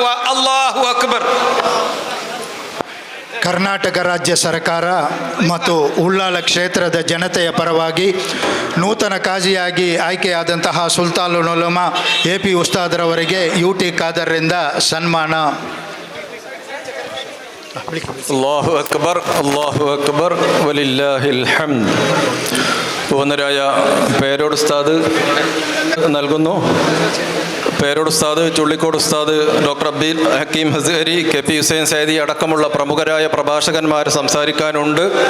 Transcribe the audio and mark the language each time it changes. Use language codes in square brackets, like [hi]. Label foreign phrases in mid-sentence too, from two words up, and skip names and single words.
[ar] الله أكبر. [kn] ಕರ್ನಾಟಕ ರಾಜ್ಯ ಸರ್ಕಾರ ಮತ್ತು ಉಳ್ಳಾಲ ಕ್ಷೇತ್ರದ ಜನತೆಯ ಪರವಾಗಿ ನೂತನ ಕಾಜಿಯಾಗಿ ಆಯ್ಕೆಯಾದಂತಹ ಸುಲ್ತಾನುಲ್ ಉಲಮಾ AP ಉಸ್ತಾದ್ರವರಿಗೆ UT ಖಾದರ್ರಿಂದ ಸನ್ಮಾನ. [ar] الله أكبر، الله أكبر، ولله الحمد. [ml] പൂർണ്ണരായ പേരോട് ഉസ്താദ് നൽകുന്നു. പേരോട് ഉസ്താദ്, ചുള്ളിക്കോട് ഉസ്താദ്, ഡോക്ടർ അബ്ദുൽ ഹക്കീം ഹസ്സരി, KP ഹുസൈൻ സൈദി അടക്കമുള്ള പ്രമുഖരായ പ്രഭാഷകന്മാർ സംസാരിക്കാനുണ്ട്.